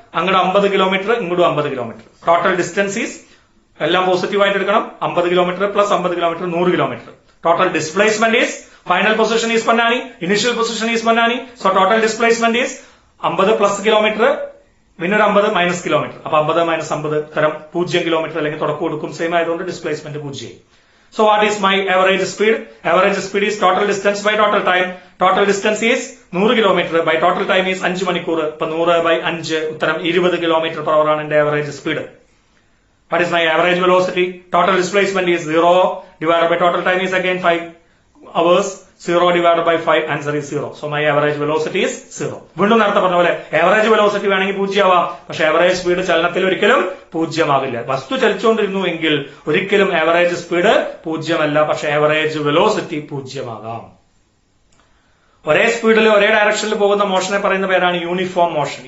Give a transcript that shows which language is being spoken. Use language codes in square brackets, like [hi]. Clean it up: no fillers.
[ml] അങ്ങോട്ട് 50 കിലോമീറ്റർ, ഇങ്ങോട്ടും 50 kilometre. Total distance is, എല്ലാം പോസിറ്റീവായിട്ട് എടുക്കണം, 50 kilometre plus 50 kilometre 100 kilometre. Total displacement is, final position is Ponnani, initial position is Ponnani. So total displacement is 50 plus kilometre, പിന്നൊരു 50 minus kilometre. അപ്പൊ 50 minus 50 തരം 0 kilometre, അല്ലെങ്കിൽ തുടക്കം കൊടുക്കും സെയിം ആയതുകൊണ്ട് displacement 0. [en] So what is my average speed? Average speed is total distance by total time. Total distance is 100 kilometer by total time is 5 മണിക്കൂർ. [ml] ഇപ്പൊ 100 by 5 ഉത്തരം 20 കിലോമീറ്റർ പെർ അവർ ആണ് എന്റെ average speed. [en] What is my average velocity? Total displacement is 0 divided by total time is again 5 hours. 0 divided by 5, answer is 0. So my average velocity is 0. [ml] വീണ്ടും നേരത്തെ പറഞ്ഞ പോലെ average velocity വേണമെങ്കിൽ 0 ആവാം. പക്ഷെ average speed ചലനത്തിൽ ഒരിക്കലും 0 ആകില്ല. വസ്തു ചലിച്ചുകൊണ്ടിരുന്നു എങ്കിൽ ഒരിക്കലും ആവറേജ് സ്പീഡ് 0 അല്ല. പക്ഷെ ആവറേജ് വെലോസിറ്റി 0 ആകാം. ഒരേ സ്പീഡിൽ ഒരേ ഡയറക്ഷനിൽ പോകുന്ന മോഷനെ പറയുന്ന പേരാണ് യൂണിഫോം മോഷൻ.